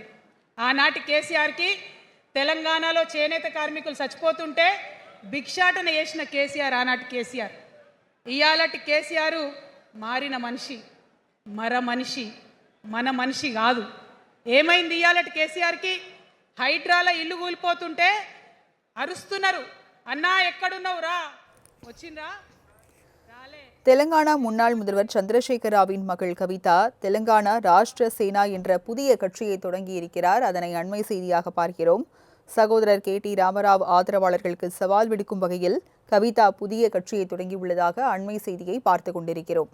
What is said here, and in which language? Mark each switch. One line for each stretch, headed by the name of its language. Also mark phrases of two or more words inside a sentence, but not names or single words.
Telugu: ఆనాటి కేసీఆర్కి తెలంగాణలో చేనేత కార్మికులు చచ్చిపోతుంటే భిక్షాటన చేసిన కేసీఆర్ ఆనాటి కేసీఆర్. ఇయాలటి కేసీఆర్ మారిన మనిషి, మనిషి, మన మనిషి కాదు. ఏమైంది ఇయాలటి కేసీఆర్కి? హైడ్రాల ఇల్లు కూలిపోతుంటే అరుస్తున్నారు, అన్నా ఎక్కడున్నావు రా, వచ్చిందా?
Tamil: தெலங்கானா முன்னாள் முதல்வர் சந்திரசேகர ராவின் மகள் கவிதா தெலங்கானா ராஷ்டிர சேனா என்ற புதிய கட்சியை தொடங்கியிருக்கிறார். அதனை அண்மை செய்தியாக பார்க்கிறோம். சகோதரர் KT ராமராவ் ஆதரவாளர்களுக்கு சவால் விடுக்கும் வகையில் கவிதா புதிய கட்சியை தொடங்கியுள்ளதாக அண்மை செய்தியை பார்த்து கொண்டிருக்கிறோம்.